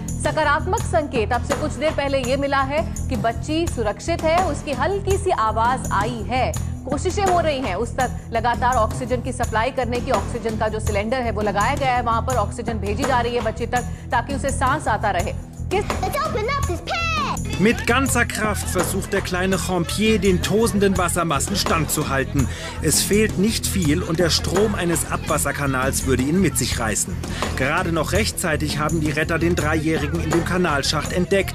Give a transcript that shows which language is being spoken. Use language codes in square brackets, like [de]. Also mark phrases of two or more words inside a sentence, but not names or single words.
[hi] लेकिन सकारात्मक संकेत अब से कुछ देर पहले ये मिला है कि बच्ची सुरक्षित है, उसकी हल्की सी आवाज आई है। कोशिशें हो रही हैं उस तक लगातार ऑक्सीजन की सप्लाई करने की। ऑक्सीजन का जो सिलेंडर है वो लगाया गया है, वहां पर ऑक्सीजन भेजी जा रही है बच्ची तक ताकि उसे सांस आता रहे। [de] Mit ganzer Kraft versucht der kleine Champier, den tosenden Wassermassen standzuhalten. Es fehlt nicht viel und der Strom eines Abwasserkanals würde ihn mit sich reißen. Gerade noch rechtzeitig haben die Retter den Dreijährigen in dem Kanalschacht entdeckt.